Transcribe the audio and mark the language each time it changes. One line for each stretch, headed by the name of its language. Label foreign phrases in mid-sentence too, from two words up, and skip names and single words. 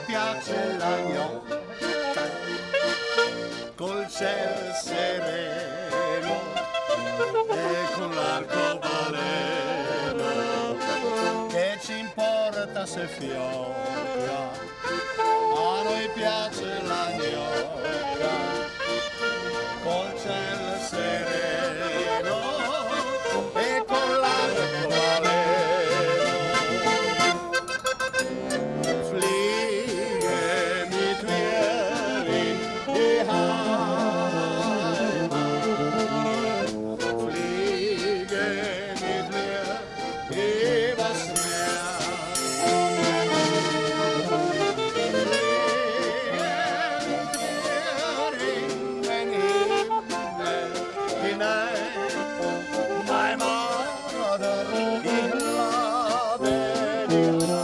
Italian: piace la gnocca, col ciel sereno e con l'arcobaleno, che ci importa se fiocca, a noi piace la gnocca, col ciel sereno e con l'arcobaleno.
German: Fliege mit mir in die Heimat, fliege mit mir übers Meer, fliege in den Himmel hinein,
English: my mother,
German: ich lade dich